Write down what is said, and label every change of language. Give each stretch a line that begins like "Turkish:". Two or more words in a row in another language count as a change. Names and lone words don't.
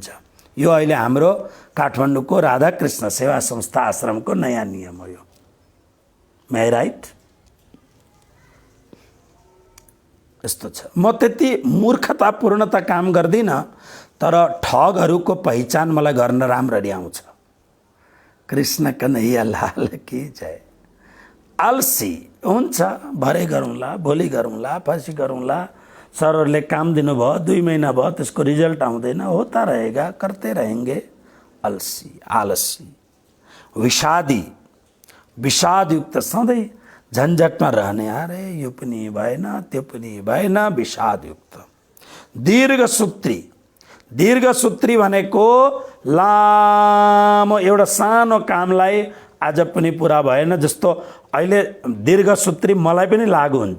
Nepali: यो अहिले हाम्रो काठमाडौँको राधाकृष्ण सेवा संस्था आश्रमको नयाँ नियम हो यो।
English: may right?
Nepali: यस्तो छ। म त्यति मूर्खतापूर्णता काम गर्दिनँ, तर ठगहरूको पहिचान मलाई गर्न राम्ररी आउँछ।
Hindi: कृष्ण कन्हैया लाल की जय।
Nepali: आलसी हुन्छ, भरे गरौँला, भोलि गरौँला, पछि गरौँला। सरहरूले काम दिनुभयो, 2 महिना भयो, त्यसको रिजल्ट आउँदैन,
Hindi: होता रहेगा, करते रहेंगे।
Nepali: आलसी, विषादयुक्त सधैँ झन्झटमा रहने, अरे यो पनि भएन त्यो पनि भएन, विषादयुक्त। दीर्घसूत्री भनेको लामो एउटा सानो कामलाई आज पनि पुरा भएन जस्तो अहिले दीर्घसूत्री मलाई पनि लागु हुन्छ।